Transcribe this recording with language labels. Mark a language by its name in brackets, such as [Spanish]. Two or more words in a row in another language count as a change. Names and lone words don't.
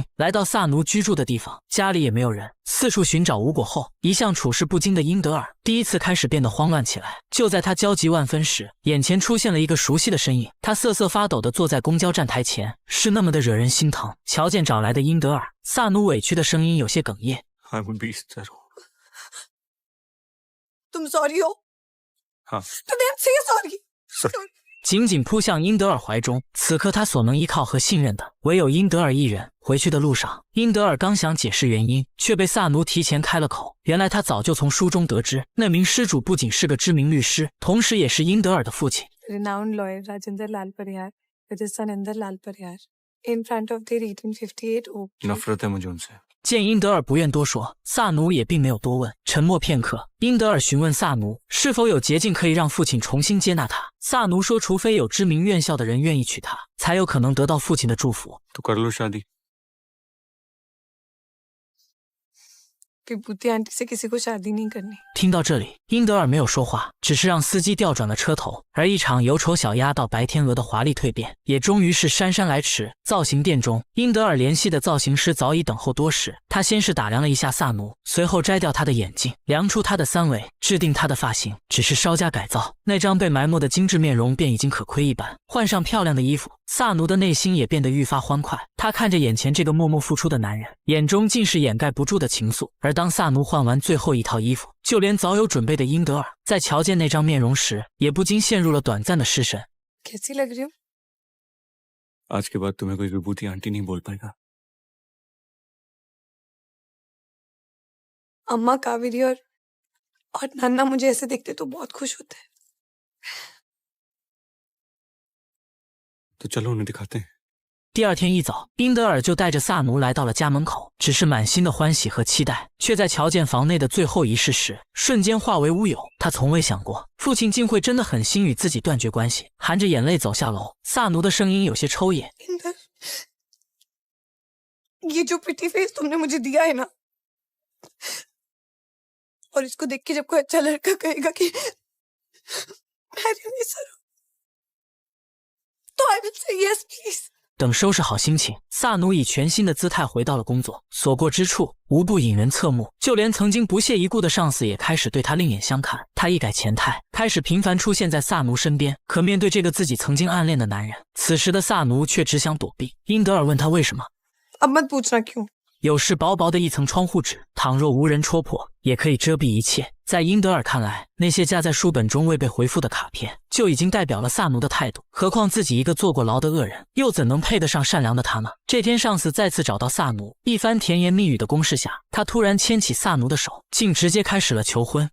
[Chinese] 来到萨奴居住的地方，家里也没有人，四处寻找无果后，一向处事不惊的英德尔第一次开始变得慌乱起来。就在他焦急万分时，眼前出现了一个熟悉的身影，他瑟瑟发抖地坐在公交站台前，是那么的惹人心疼。瞧见找来的英德尔，萨奴委屈的声音有些哽咽。 [English] I would be zero。 [Hindi] तुम सॉरी हो हाँ [English] तो then say sorry [Chinese] 紧紧扑向英德尔怀中。此刻他所能依靠和信任的唯有英德尔一人。回去的路上，英德尔刚想解释原因，却被萨奴提前开了口。原来他早就从书中得知，那名失主不仅是个知名律师，同时也是英德尔的父亲。 [English] renowned lawyer Rajinder Lal Parihar with his son Inder Lal Parihar in front of their 1858 oak tree. [Hindi] नफरत है मुझे उनसे। [Chinese] 见英德尔不愿多说，萨奴也并没有多问。沉默片刻，英德尔询问萨奴是否有捷径可以让父亲重新接纳他。萨奴说，除非有知名院校的人愿意娶她，才有可能得到父亲的祝福。 [Hindi] तो कर लो शादी। विभूति आंटी से किसी को शादी नहीं करनी। [Chinese] 听到这里，英德尔没有说话，只是让司机调转了车头。而一场由丑小鸭到白天鹅的华丽蜕变，也终于是姗姗来迟。造型店中，英德尔联系的造型师早已等候多时。他先是打量了一下萨奴，随后摘掉他的眼镜，量出他的3围，制定他的发型，只是稍加改造，那张被埋没的精致面容便已经可窥一斑。换上漂亮的衣服，萨奴的内心也变得愈发欢快。他看着眼前这个默默付出的男人，眼中尽是掩盖不住的情愫。而当萨奴换完最后一套衣服，就连早有准备的英德尔在瞧见那张面容时，也不禁陷入了短暂的失神。 [Hindi] कैसी लग रही हूँ? आज के बाद तुम्हें कोई विभूति आंटी नहीं बोल पाएगा। अम्मा कावेरी और नाना मुझे ऐसे देखते तो बहुत खुश होते हैं। तो चलो उन्हें दिखाते हैं। [Chinese] 第二天一早，英德尔就带着萨奴来到了家门口，只是满心的欢喜和期待，却在瞧见房内的最后仪式时，瞬间化为乌有。他从未想过，父亲竟会真的狠心与自己断绝关系。含着眼泪走下楼，萨奴的声音有些抽噎。 [Hindi] इंदर, ये जो [English] pretty face [Hindi] तुमने मुझे दिया है ना, और इसको देख के जब कोई अच्छा लड़का कहेगा कि [English] marry me sir, [Hindi] तो [English] I will say yes please. [Chinese] 等收拾好心情，萨奴以全新的姿态回到了工作，所过之处无不引人侧目，就连曾经不屑一顾的上司也开始对他另眼相看。他一改前态，开始频繁出现在萨奴身边。可面对这个自己曾经暗恋的男人，此时的萨奴却只想躲避。英德尔问他为什么， [Hindi] अब मत पूछना क्यों. [Chinese] 有时薄薄的一层窗户纸，倘若无人戳破，也可以遮蔽一切。在英德尔看来，那些夹在书本中未被回复的卡片，就已经代表了萨奴的态度。何况自己一个坐过牢的恶人，又怎能配得上善良的他呢？这天，上司再次找到萨奴，一番甜言蜜语的攻势下，他突然牵起萨奴的手，竟直接开始了求婚。